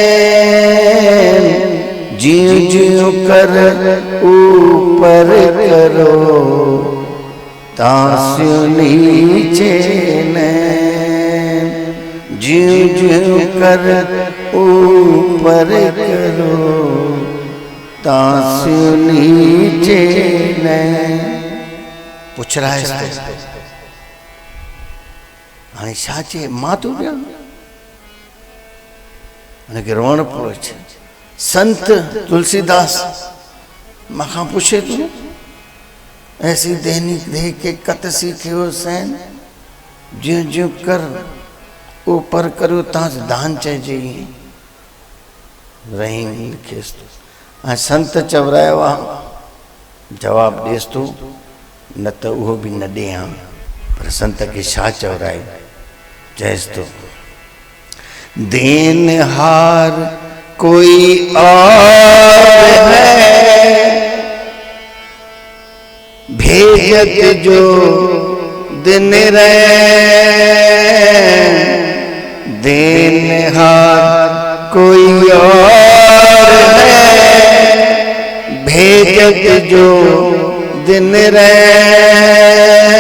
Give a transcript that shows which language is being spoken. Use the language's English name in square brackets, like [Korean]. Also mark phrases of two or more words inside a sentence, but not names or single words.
[Hindi] ज्यों ज्यों कर ऊपर करो तास्यों नीचे नैन, ज्यों ज्यों कर ऊपर करो तास्यों नीचे नैन। पुछ रहा है इसको [Sindhi] हाणे छा चए, मां तो ॾियां हुनखे रोअण पियो अचे। संत तुलसीदास मां पुछे तू, [Hindi] ऐसी देनी दे के कत सीखे हुसैन, ज्यों ज्यों कर ऊपर करो [Sindhi] तव्हां दान चइजे। रहीम लिखेसि तो ऐं संत चवरायो आहे, जवाबु ॾेसि तो, न त उहो बि न ॾियां, पर संत खे छा चवरायो, चएसि तो [Hindi] देनहार कोई और है, भेजत जो दिन रहे। देनहार कोई और है, भेजत जो दिन रहे।